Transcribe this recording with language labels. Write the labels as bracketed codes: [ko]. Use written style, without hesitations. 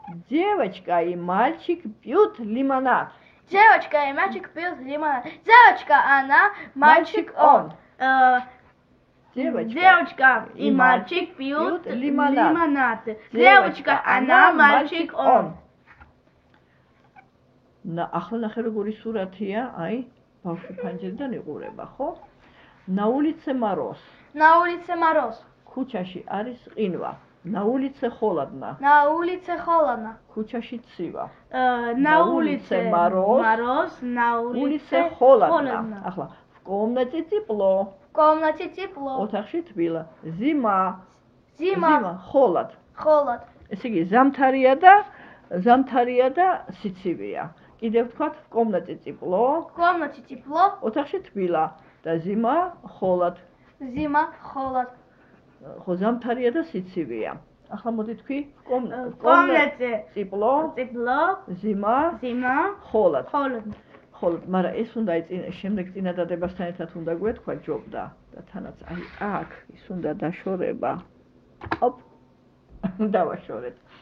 [ru] Девочка и мальчик пьют лимонад. Девочка и мальчик пьют лимонад. Девочка она, мальчик он. Девочка и мальчик пьют лимонад. Девочка, она, мальчик, он. [ka] ახლა ნახე როგორი სურათია, აი, ბავშვი ფანჯერიდან იყურება, ხო? [ru] На улице мороз. На улице мороз. [ka] ქუჩაში არის ყინვა. [ru] На улице холодно. На улице холодно. [ka] ქუჩაში ცივა. [ru] На улице мороз. На улице холодно. ახლა в комнате тепло. В комнате тепло. [ka] ოთახში თბილა. Зима. [ru] Зима. холод. Холод. [ka] ესე იგი ზამთარია და სიცივეა. კიდევ ვთქვათ [ru] в комнате тепло. В комнате тепло. [ka] ოთახში თბილა და [ru] зима холод. Зима холод. [ka] ხო ზამთარია და სიცივეა. ახლა მოდი თქვი [ru] в комнате тепло. Тепло. Зима. Зима. холод. Холод. [ka] холод, მაგრამ ეს უნდა შემდეგ წინადადებასთან ერთად უნდა გვეთქვა ჯობდა და თანაც აი აქ ის უნდა დაშორება. ოპ. დავაშორეთ.